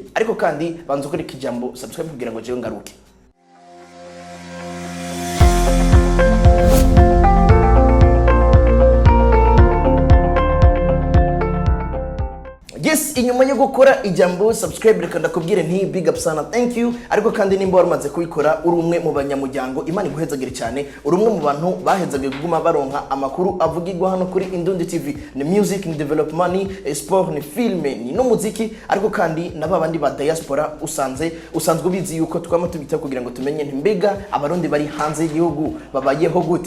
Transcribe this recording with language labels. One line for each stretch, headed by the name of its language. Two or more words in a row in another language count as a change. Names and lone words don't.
Rundi: Ariko kandi banzo kuri kijambo subscribe kugira ngo jewe ngaruke. Yes, inyuma yo gukora ijambo subscribe reka ndakubwire nti
English: big up
Rundi: sana,
English: thank you.
Rundi: Ariko kandi nimba waramaze kubikora uri umwe mu banyamuryango, Imana iguhezagire cyane, uri umwe mu bantu bahezagire kuguma baronka amakuru avugirwa hano kuri Indodi TV. Ni music, ni development, ni sport, ni film, ni no muziki. Ariko kandi nababandi ba diaspora usanzwe bizi yuko twama tubita kugira ngo tumenye nti mbega abarundi bari hanze y'igihugu babayeho gute.